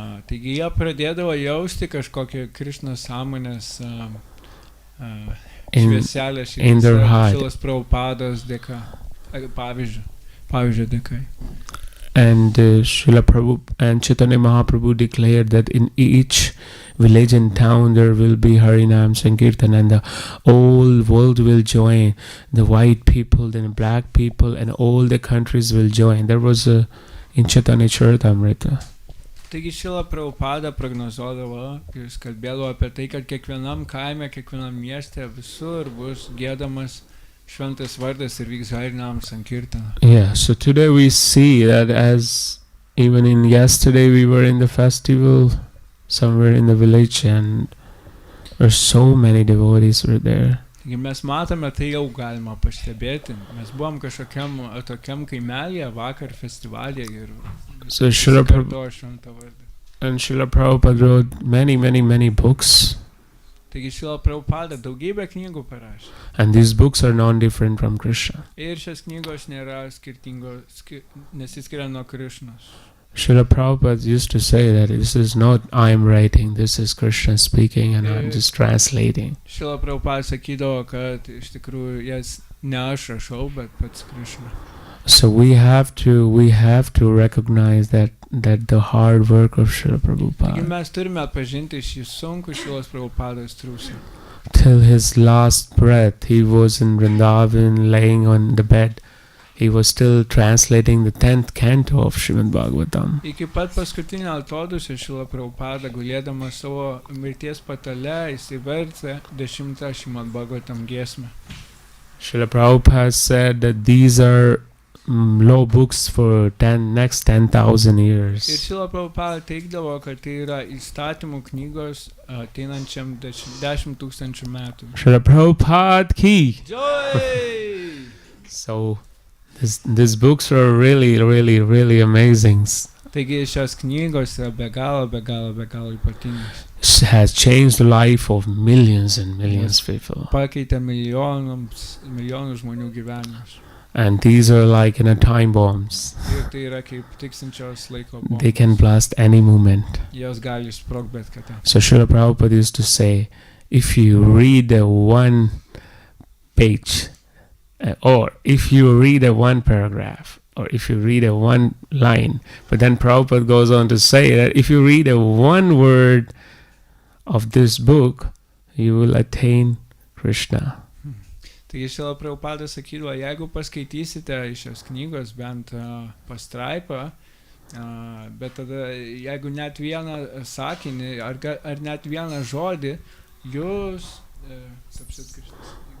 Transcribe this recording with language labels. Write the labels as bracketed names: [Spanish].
[Lithuanian] Taigi jie pradėdavo jausti kažkokią Krishnos sąmonės švieselę [English] in their heart. [Lithuanian] Šrilos Prabhupados dėka, pavyzdžio dėka. [English] And Srila Prabhu and Chaitanya Mahaprabhu declared that in each village and town there will be Harinam Sankirtan, and the whole world will join. The white people, then black people, and all the countries will join. There was in Chaitanya Charitamrita. [Lithuanian] Taigi Šrila Prabhupada prognozuodavo, jis kalbėdavo apie tai, kad kiekvienam kaime, kiekvienam mieste visur bus giedamas šventas vardas ir vyks Harinam Sankirtana. [English] Yeah, so today we see that as even in yesterday we were in the festival somewhere in the village and there so many devotees were there. [Lithuanian] Taigi mes matome, tai jau galima pastebėti. Mes buvom kažkokiam tokiam kaimelėje vakar festivalėje ir [English] So Srila [Lithuanian] kartojo šventą vardą. [English] And Srila Prabhupada wrote many books. [Lithuanian] Taigi Šrila Prabhupada daugybę knygų parašė. [English] And these books are non-different from Krishna. [Lithuanian] Ir šios knygos nėra skirtingos, nesiskiria nuo Krišnos. [English] Srila Prabhupada used to say that this is not I am writing, this is Krishna speaking and I'm just translating. [Lithuanian] Šrila Prabhupada sakydavo, kad iš tikrųjų jas ne aš rašau, bet pats Krišna. [English] So we have to recognize that the hard work of Srila [Lithuanian] Taigi [English] Prabhupada. [Lithuanian] mes turime atpažinti šį sunkų Šrilos Prabhupados triūsą. [English] Till his last breath, he was in Vrindavan laying on the bed. He was still translating the 10th canto of Srimad Bhagavatam. [Lithuanian] Iki pat paskutinio atodūsio Šrila Prabhupada gulėdamas savo mirties patale, jisai vertė 10 Srimad Bhagavatam giesmę. [English] Srila Prabhupada said that these are law books for next 10,000 [Lithuanian] Ir [English] years. [Lithuanian] Šrila Prabhupada teigdavo, kad tai yra įstatymų knygos ateinančiam 10 000 metų. [English] Srila Prabhupada ki! Joy! So these books are really amazing. [Lithuanian] Taigi šios knygos yra be galo ypatingos. [English] It has changed the life of millions and millions of people. [Lithuanian] Pakeitė milijonų žmonių gyvenimus. [English] And these are like time bombs. [Lithuanian] Ir tai yra kaip tiksinčios laiko bombos. [English] They can blast any moment. [Lithuanian] Jos gali sprogti bet kada. [English] So Srila Prabhupada used to say, if you read one page, or if you read one paragraph, or if you read one line, but then Prabhupada goes on to say that if you read one word of this book, you will attain Krishna. [Lithuanian] Taigi Šrila Prabhupada sakydavo, jeigu paskaitysite iš šios knygos bent pastraipą, bet tada jeigu net vieną sakinį ar net vieną žodį, jūs tapsit Krishnas.